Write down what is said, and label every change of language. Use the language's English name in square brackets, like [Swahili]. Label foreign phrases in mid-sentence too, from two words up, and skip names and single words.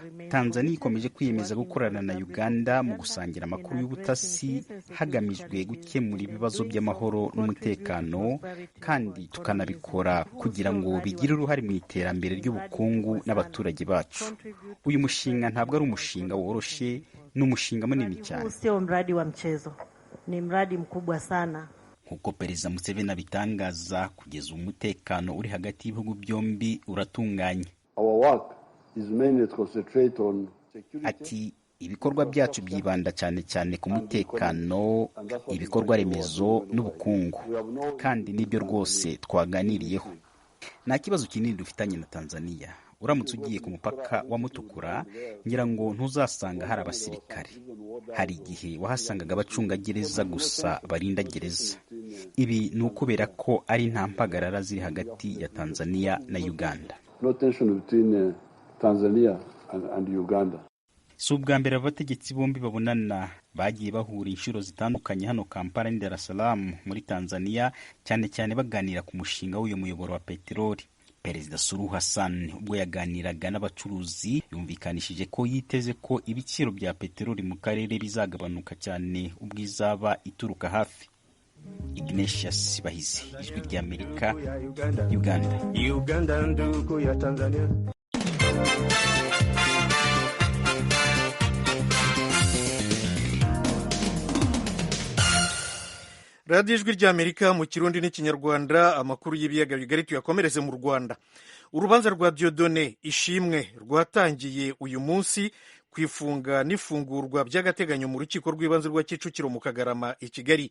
[Kinyarwanda] Tanzania ikomeje kwiyemeza gukorana na Uganda mu gusangira amakuru y'ubutasi hagamijwe gukemura ibibazo by'amahoro n'umutekano, kandi tukanabikora kugira ngo bigire uruhare mu iterambere ry'ubukungu n'abaturage bacu. Uyu mushinga ntabwo ari umushinga woroshye, ni umushinga munini cyane. [Swahili] Sio mradi wa mchezo, ni mradi mkubwa sana. [Kinyarwanda] Nkuko Perezida Museveni abitangaza, kugeza umutekano uri hagati y'ibihugu byombi uratunganye. Ati ibikorwa byacu byibanda cyane cyane ku mutekano, ibikorwa remezo n'ubukungu, kandi nibyo rwose twaganiriyeho. Nta kibazo kinini dufitanye na Tanzania. Uramutse ugiye ku mupaka wa Mutukura, ngira ngo ntuzasanga hari abasirikare. Hari igihe wahasangaga abacungagereza gusa barinda gereza. Ibi ni ukubera ko ari nta mpagarara ziri hagati ya Tanzania na Uganda. [English] no tension between Tanzania and Uganda. [Kinyarwanda] Si ubwa mbere abategetsi bombi babonana, bagiye bahura inshuro zitandukanye hano Kampala ni Dar es Salaam muri Tanzania, cyane cyane baganira ku mushinga w'uyu muyoboro wa peteroli. Perezida Suluhu Hassan ubwo yaganiraga n'abacuruzi yumvikanishije ko yiteze ko ibiciro bya peteroli mu karere bizagabanuka cyane ubwo izaba ituruka hafi. Ignatius Bahizi, Ijwi ry'Amerika, Uganda. [Swahili] Ndugu ya Tanzania. [Kinyarwanda] radiyo Ijwi ry'Amerika mu Kirundi n'Ikinyarwanda. Amakuru y'ibiyaga bigari tuyakomereze mu Rwanda. Urubanza rwa Dieudonné Ishimwe rwatangiye uyu munsi ku ifunga n'ifungurwa by'agateganyo mu rukiko rw'ibanze rwa Kicukiro mu Kagarama i Kigali.